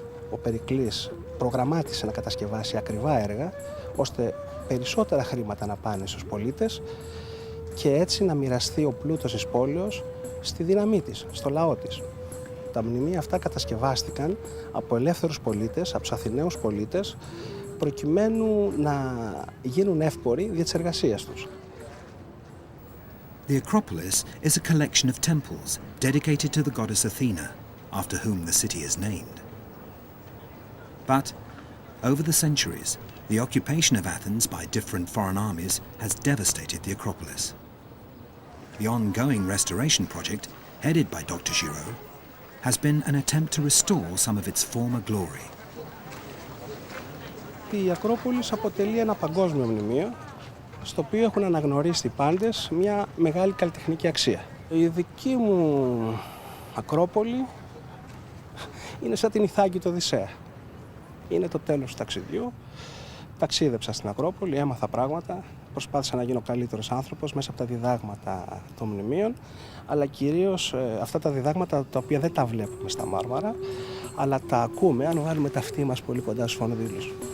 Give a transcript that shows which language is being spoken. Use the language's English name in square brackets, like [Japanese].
[Greek] Ο Περικλής προγραμμάτισε να κατασκευάσει ακριβά έργα, ώστε περισσότερα χρήματα να πάνε στους πολίτες και έτσι να μοιραστεί ο πλούτος της πόλεως στη δύναμή της, στο λαό της. Τα μνημεία αυτά κατασκευάστηκαν από ελεύθερους πολίτες, από τους Αθηναίους πολίτες, προκειμένου να γίνουν εύποροι δια της εργασίας τους. [English] The Acropolis is a collection of temples dedicated to the goddess Athena, after whom the city is named. But over the centuries, the occupation of Athens by different foreign armies has devastated the Acropolis. The ongoing restoration project, headed by Dr. Giraud, has been an attempt to restore some of its former glory. [Greek] Η Ακρόπολης αποτελεί ένα παγκόσμιο μνημείο, στο οποίο έχουν αναγνωρίσει οι πάντες μια μεγάλη καλλιτεχνική αξία. Η δική μου Ακρόπολη είναι σαν την Ιθάκη του Οδυσσέα. Είναι το τέλος του ταξιδιού. Ταξίδεψα στην Ακρόπολη, έμαθα πράγματα, προσπάθησα να γίνω καλύτερος άνθρωπος μέσα από τα διδάγματα των μνημείων, αλλά κυρίως αυτά τα διδάγματα τα οποία δεν τα βλέπουμε στα Μάρμαρα, αλλά τα ακούμε αν βάλουμε τα αυτί μας πολύ κοντά στους φωνοδύλους.